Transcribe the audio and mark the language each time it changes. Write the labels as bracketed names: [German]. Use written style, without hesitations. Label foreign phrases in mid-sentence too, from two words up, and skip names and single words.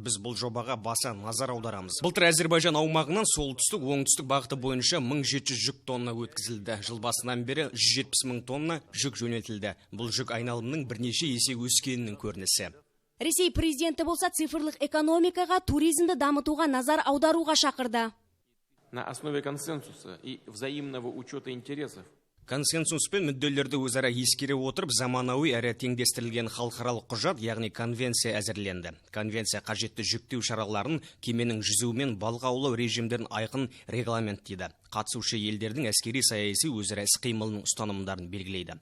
[Kazakh] Біз бұл жобаға баса назар аударамыз. Былтыр Әзербайжан аумағынан солтүстік оңтүстік бағыты бойынша 1700 жүк тонна өткізілді. Жыл басынан бері 170 000 тонна жүк жөнелтілді. Бұл жүк айналымның бірнеше есе өскенінің көрінісі. Ресей президенті болса цифрлық экономикаға, туризмді дамытуға назар аударуға шақырды. [Russian] На основе консенсуса и взаимного учета интересов [Kazakh] Консенсус пен мүдделерді өзара ескере отырып, заманауи әрі теңдестірілген халықаралық құжат, яғни конвенция әзірленді. Конвенция қажетті жүктеу шараларын, кеменің жүзуі мен балық аулау режимдерін айқын регламенттейді. Қатысушы елдердің әскери саяси өзара іс-қимылының ұстанымдарын белгілейді.